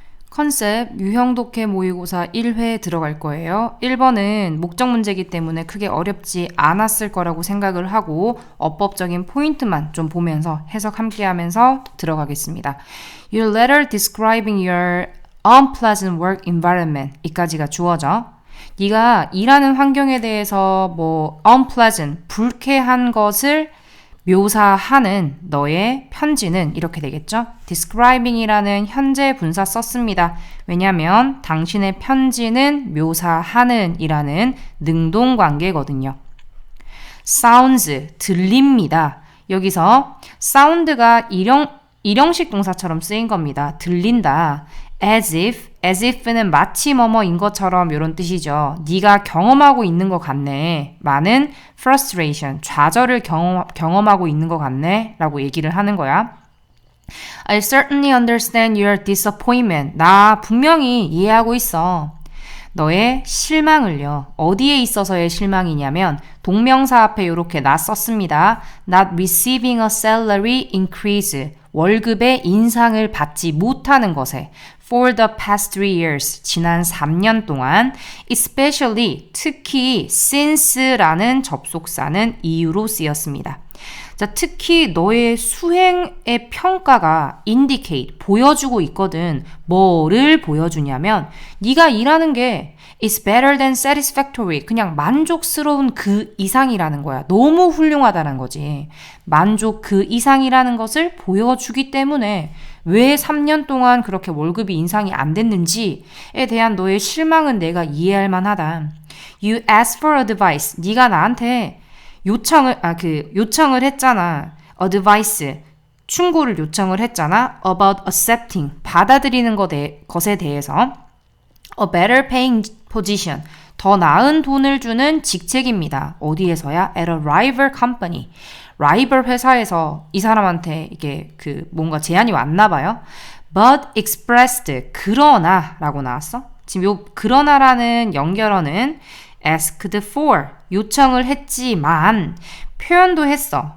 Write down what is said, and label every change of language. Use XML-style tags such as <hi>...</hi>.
<ko>컨셉 유형독해 모의고사 1회 들어갈 거예요. 1번은 목적 문제이기 때문에 크게 어렵지 않았을 거라고 생각을 하고 어법적인 포인트만 좀 보면서 해석 함께 하면서 들어가겠습니다.</ko> <en>Your letter describing your unpleasant work environment</en> <ko>이까지가 주어져. 네가 일하는 환경에 대해서 unpleasant, 불쾌한 것을 묘사하는 너의 편지는 이렇게 되겠죠? describing이라는 현재 분사 썼습니다. 왜냐하면 당신의 편지는 묘사하는 이라는 능동관계거든요. sounds, 들립니다. 여기서 sound가 일형식 동사처럼 쓰인 겁니다. 들린다. as if는 마치 뭐뭐인 것처럼 이런 뜻이죠. 네가 경험하고 있는 것 같네. 많은 frustration, 좌절을 경험하고 있는 것 같네 라고 얘기를 하는 거야.</ko> <en>I certainly understand your disappointment.</en> <ko>나 분명히 이해하고 있어. 너의 실망을요. 어디에 있어서의 실망이냐면 동명사 앞에 이렇게 나 썼습니다.</ko> <en>Not receiving a salary increase.</en> <ko>월급의 인상을 받지 못하는 것에</ko> <en>for the past 3 years,</en> <ko>지난 3년 동안 especially, 특히 since라는 접속사는 이유로 쓰였습니다. 자, 특히 너의 수행의 평가가 indicate, 보여주고 있거든. 뭐를 보여주냐면 네가 일하는 게</ko> <en>is better than satisfactory,</en> <ko>그냥 만족스러운 그 이상이라는 거야. 너무 훌륭하다는 거지. 만족 그 이상이라는 것을 보여주기 때문에 왜 3년 동안 그렇게 월급이 인상이 안 됐는지에 대한 너의 실망은 내가 이해할 만하다.</ko> <en>You asked for advice.</en> <ko>네가 나한테 요청을 했잖아. advice. 충고를 요청을 했잖아.</ko> <en>about accepting.</en> <ko>받아들이는 것에 대해서.</ko> <en>a better paying position.</en> <ko>더 나은 돈을 주는 직책입니다. 어디에서야?</ko> <en>at a rival company.</en> <ko>라이벌 회사에서 이 사람한테 이게 뭔가 제안이 왔나 봐요.</ko> <en>But expressed,</en> <ko>그러나 라고 나왔어. 지금 요 그러나라는 연결어는 asked for, 요청을 했지만 표현도 했어.</ko>